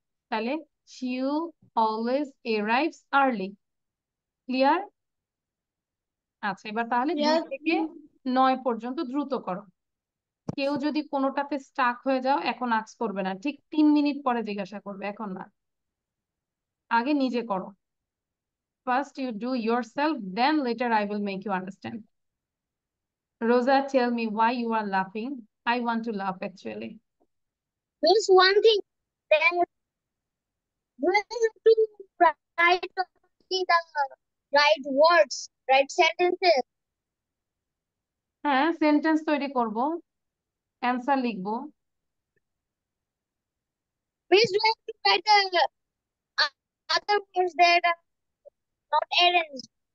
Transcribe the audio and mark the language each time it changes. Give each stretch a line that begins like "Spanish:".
Bangla: তাহলে
English: She always arrives early.
Bangla: Clear? আচ্ছা, এবার তাহলে 2
English: Yes.
Bangla: থেকে 9 পর্যন্ত দ্রুত করো। কেউ যদি কোনোটাতে স্টাক হয়ে যাও, এখন আক্স করবে না, ঠিক 3 মিনিট পরে জিজ্ঞাসা করবে, এখন না, আগে নিজে করো।
English: First you do yourself, then later I will make you understand. Rosa, tell me why you are laughing. I want to laugh actually. Miss, one thing, then we have to write the right words, right sentences.
Bangla: হ্যাঁ, sentence তৈরি করব, answer লিখব।
English: Miss, we have to write the other words that are not arranged